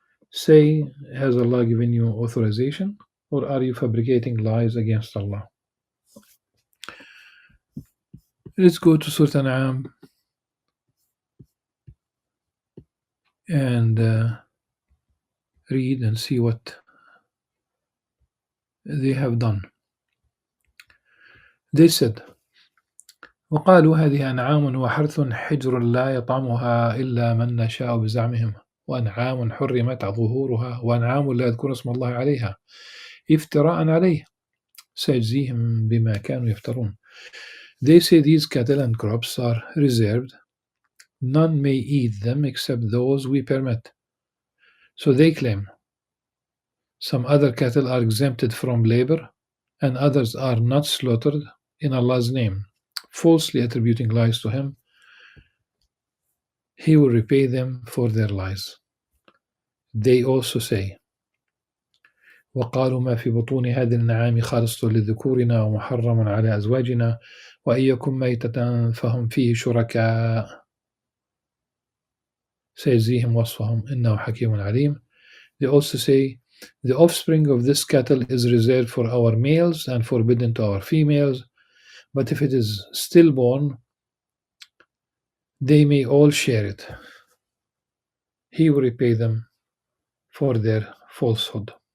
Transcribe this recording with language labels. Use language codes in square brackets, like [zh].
[en] Say, has Allah given you authorization, or are you fabricating lies against Allah? Let's go to Surah Al-An'am and read and see what they have done. They said, [ar] وقالوا هذه أنعام وحرث حجر لا يطعمها إلا من نشاء بزعمهم وأنعام حرمت ظهورها وأنعام لا يذكر اسم الله عليها افتراء عليه سيجزيهم بما كانوا يفترون. [en] They say these cattle and crops are reserved. None may eat them except those we permit. So they claim some other cattle are exempted from labor and others are not slaughtered in Allah's name, falsely attributing lies to Him. He will repay them for their lies. They also say, [ar] وقالوا ما في بطون هذه الأنعام خالصة لذكورنا ومحرم على أزواجنا وإن يكن ميتة فهم فيه شركاء سيجزيهم وصفهم إنه حكيم عليم. [en] They also say, the offspring of this cattle is reserved for our males and forbidden to our females, but if it is stillborn, they may all share it. He will repay them for their falsehood.